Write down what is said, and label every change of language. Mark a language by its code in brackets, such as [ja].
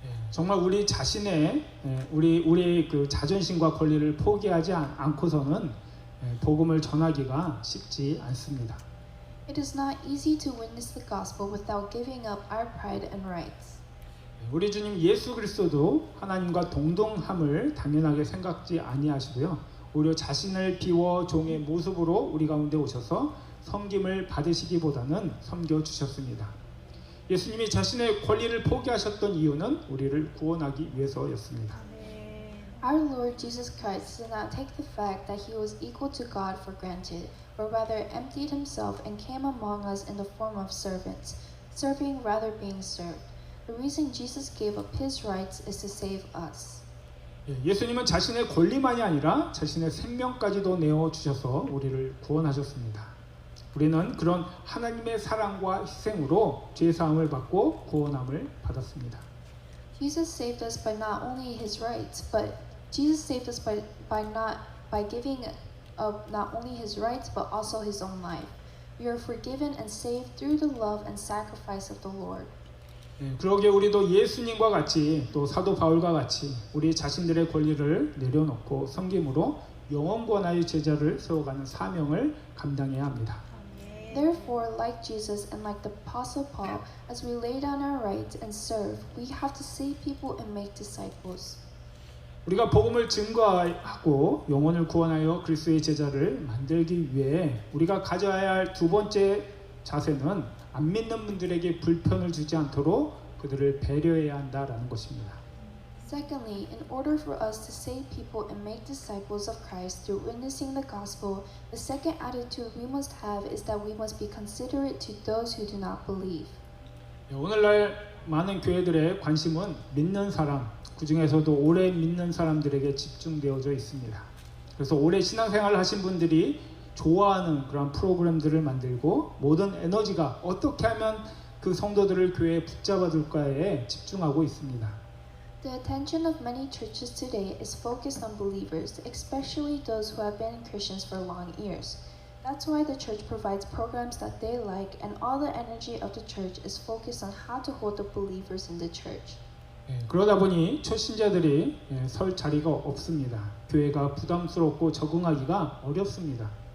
[ko] 정말 우리 자신의 우리의 그 자존심과 권리를 포기하지 않고서는 복음을 전하기가 쉽지 않습니다. [en] It is not easy to witness the gospel without giving up our pride and rights. [ko] 우리 주님 예수 그리스도도 하나님과 동등함을 당연하게 생각지 아니하시고요. 오히려 자신을 비워 종의 모습으로 우리 가운데 오셔서 섬김을 받으시기보다는 섬겨 주셨습니다. 예수님이 자신의 권리를 포기하셨던 이유는 우리를 구원하기 위해서였습니다. [en] Our Lord Jesus Christ did not take the fact that he was equal to God for granted, but rather emptied himself and came among us in the form of servants, serving rather being served. The reason Jesus gave up his rights is to save us. [ko] 예수님은 자신의 권리만이 아니라 자신의 생명까지도 내어 주셔서 우리를 구원하셨습니다. 우리는 그런 하나님의 사랑과 희생으로 죄 사함을 받고 구원함을 받았습니다. [en] Jesus saved us by not only his rights, but Jesus saved us by giving up not only his rights but also his own life. We are forgiven and saved through the love and sacrifice of the Lord. [ko] 그러기에 우리도 예수님과 같이 또 사도 바울과 같이 우리 자신들의 권리를 내려놓고 섬김으로 영원권하의 제자를 세워가는 사명을 감당해야 합니다. [en] Therefore, like Jesus and like the Apostle Paul, as we lay down our rights and serve, we have to save people and make disciples. [ko] 우리가 복음을 증거하고 영혼을 구원하여 그리스도의 제자를 만들기 위해 우리가 가져야 할 두 번째 자세는 안 믿는 분들에게 불편을 주지 않도록 그들을 배려해야 한다라는 것입니다. [en] Secondly, in order for us to save people and make disciples of Christ through witnessing the gospel, the second attitude we must have is that we must be considerate to those who do not believe. [ko] 오늘날 많은 교회들의 관심은 믿는 사람, 그 중에서도 오래 믿는 사람들에게 집중되어져 있습니다. 그래서 오래 신앙생활을 하신 분들이 좋아하는 그런 프로그램들을 만들고 모든 에너지가 어떻게 하면 그 성도들을 교회에 붙잡아둘까에 집중하고 있습니다. [en] The attention of many churches today is focused on believers, especially those who have been Christians for long years. That's why the church provides programs that they like, and all the energy of the church is focused on how to hold the believers in the church. [ko] 그러다 보니 초신자들이 설 자리가 없습니다. 교회가 부담스럽고 적응하기가 어렵습니다.